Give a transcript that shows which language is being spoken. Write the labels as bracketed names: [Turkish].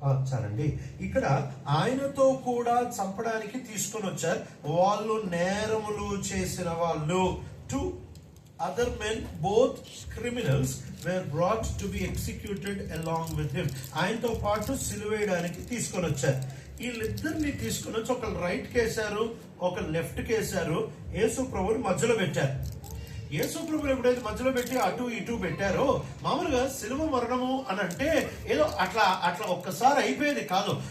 [Telugu] చాలండి. ఇక్కడ ఆయనతో కూడా చంపడానికి తీసుకొని వచ్చారు. వాళ్ళు నేరములు చేసిన వాళ్ళు. [English] other men, both criminals, were brought to be executed along with him. [Telugu] ఆయనతో పాటు సిలువ వేయడానికి తీసుకొని వచ్చారు. వీళ్ళిద్దరిని తీసుకొని వచ్చి ఒకళ్ళు రైట్ కేసారు, ఒకళ్ళు లెఫ్ట్ కేసారు. యేసు ప్రభుని మధ్యలో పెట్టారు. యేసు ప్రభుని ఎప్పుడైతే మధ్యలో పెట్టి అటు ఇటు పెట్టారో, మామూలుగా సిలువ మరణము అని అంటే ఏదో అట్లా ఒక్కసారి అయిపోయేది కాదు.